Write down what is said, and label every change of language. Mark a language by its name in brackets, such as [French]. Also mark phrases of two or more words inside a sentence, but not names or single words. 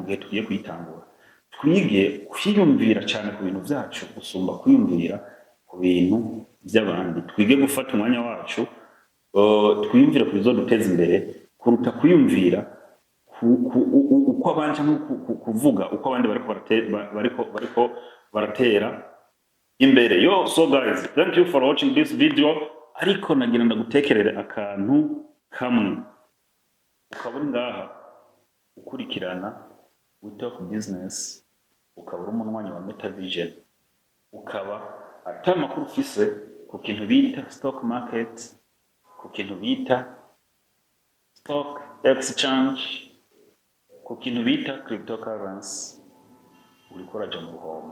[Rundi] gihe tugiye kuyitangura, twige kwiyumvira cyane ku bintu byacu gusumba kwiyumvira ku bintu by'abandi, twige gufata umwanya wacu twiyumvira ku bizoduteza imbere kuruta kwiyumvira uko abandi cyangwa kuvuga uko abandi bariko baratera imbere. [English] So guys, thank you for watching this video. [Rundi] Ariko nagira ndagutekerere akantu kamwe, ukabura ngaha ukurikirana We Talk Business, ukabura umunwanyi wa MetaVision, ukaba ata makuru ufise ku kintu bita [English] stock market, [Rundi] ku kintu bita [English] stock exchange, [Rundi] ku kintu bita cryptocurrency, uriko uraja mu ruhombo.